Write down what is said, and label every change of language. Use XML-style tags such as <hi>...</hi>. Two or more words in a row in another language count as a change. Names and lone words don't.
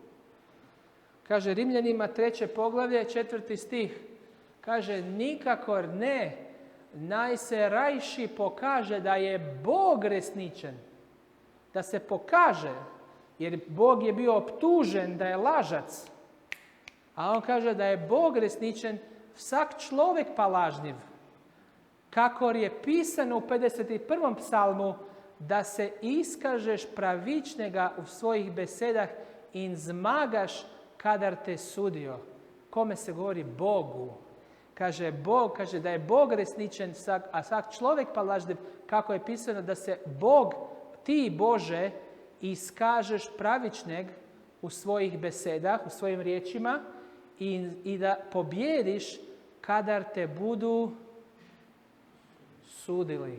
<hr>Kaže Rimljanima, 3. poglavlje, 4. stih.</hr> <sl>Kaže, nikako ne, naj se rajši pokaže da je Bog resničan.</sl> <hr>Da se pokaže, jer Bog je bio optužen da je lažac. A on kaže</hr> <sl>da je Bog resničan, vsak človek pa lažniv.</sl> <hr>Kako je pisano u 51.</hr> <sl>psalmu, da se iskažeš pravičnega u svojih besedah in zmagaš kadar te sudio.</sl> <hr>Kome se govori? Bogu. Kaže Bog, kaže</hr> <sl>da je Bog resničan, a vsak človek pa lažniv.</sl> <hr>Kako je pisano da se Bog, ti Bože,</hr> <sl>iskažeš pravičneg u svojih besedah,</sl> <hr>u svojim riječima, i da pobjediš kadar te budu sudili.</hr>